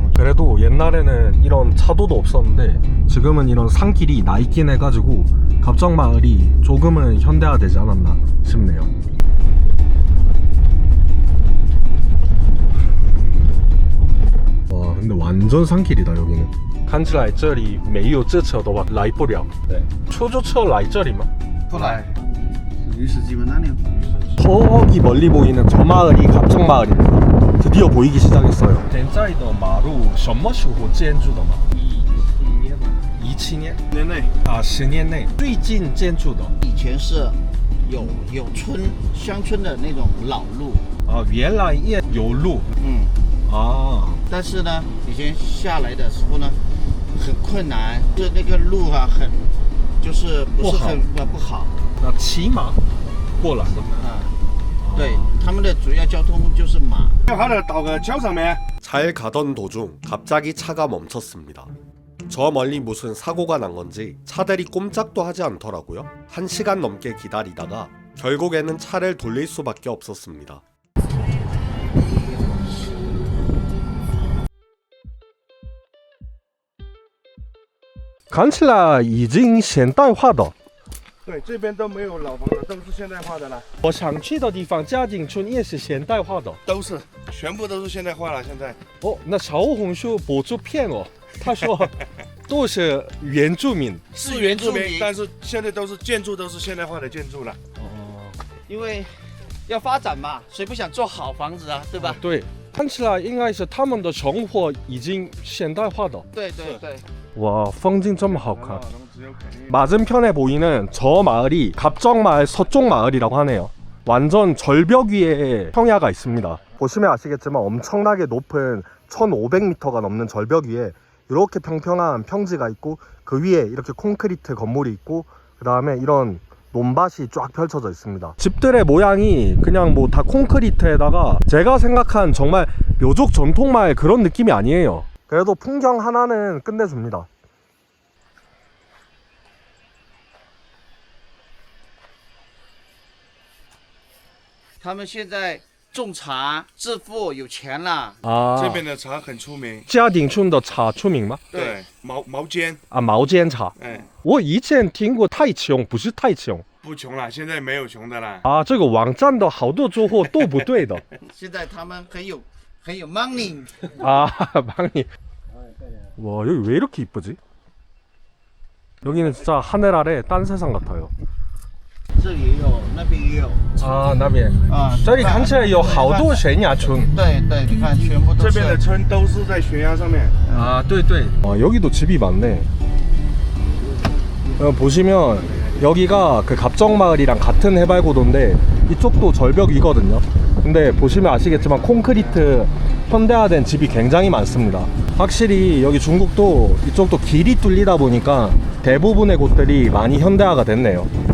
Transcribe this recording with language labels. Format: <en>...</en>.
<ko>그래도 옛날에는 이런 차도도 없었는데 지금은 이런 산길이 나 있긴 해가지고 갑정마을이 조금은 현대화되지 않았나 싶네요. 와, 근데 완전 산길이다 여기는.</ko> <zh>看起来这里没有这车的话来不了。对，出租车来这里吗？不来，鱼市基本那里。</zh> <ko>저기 멀리 보이는 저 마을이 갑정마을입니다. 드디어 보이기 시작했어요.</ko> <zh>现在的马路什么时候建筑的吗？17年。年内啊，10年内最近建筑的。以前是有村乡村的那种老路，啊，原来也有路。啊，但是呢，以前下来的时候呢，很困难，就是那个路啊，就是不是很不好。那骑马过来的。对，他们的主要交通就是马。还得到个桥上面。</zh> <ko>잘 가던 도중 갑자기 차가 멈췄습니다. 저 멀리 무슨 사고가 난 건지 차들이 꼼짝도 하지 않더라고요. 1시간 넘게 기다리다가 결국에는 차를 돌릴 수밖에 없었습니다.</ko> <zh>看起来已经现代化的。对，这边都没有老房子，都是现代化的了。我想去的地方嘉景村也是现代化的。都是，全部都是现代化了。现在哦，那小红书博主骗我，他说都是原住民。是原住民，但是现在都是建筑，都是现代化的建筑了。因为要发展嘛，谁不想做好房子啊，对吧？对，看起来应该是他们的生活已经现代化的。对对对。</zh> <ko>와,</ko> <zh>风景这么好看.</zh> <ko>맞은편에 보이는 저 마을이 갑정마을 서쪽 마을이라고 하네요. 완전 절벽 위에 평야가 있습니다. 보시면 아시겠지만 엄청나게 높은 1500m가 넘는 절벽 위에 이렇게 평평한 평지가 있고 그 위에 이렇게 콘크리트 건물이 있고 그 다음에 이런 논밭이 쫙 펼쳐져 있습니다. 집들의 모양이 그냥 뭐 다 콘크리트에다가 제가 생각한 정말 묘족 전통마을 그런 느낌이 아니에요. 그래도 풍경 하나는 끝내줍니다.</ko> <zh>他们现在种茶致富有钱了。</zh> <ko>아,</ko> <zh>这边的茶很出名。嘉定村的茶出名吗？对，毛尖。啊，毛尖茶。哎，我以前听过太穷，不是太穷。不穷了，现在没有穷的了。啊，这个网站的好多住户都不对的。现在他们很有 money。</zh> <ko>아, 방이. 와, 여기 왜 이렇게 이쁘지? 여기는 진짜 하늘 아래 딴 세상 같아요.</ko> <zh>这里也有，那边也有。 아, 那边. 啊，这里看起来有好多悬崖村。对对，你看全部都是。这边的村都是在悬崖上面。</zh> <ko>아,</ko> <zh>对对.</zh> <ko>아, 여기도 집이 많네. 보시면 여기가 그 갑정마을이랑 같은 해발고도인데 이쪽도 절벽이거든요. 근데 보시면 아시겠지만 콘크리트 현대화된 집이 굉장히 많습니다. 확실히 여기 중국도 이쪽도 길이 뚫리다 보니까 대부분의 곳들이 많이 현대화가 됐네요.</ko>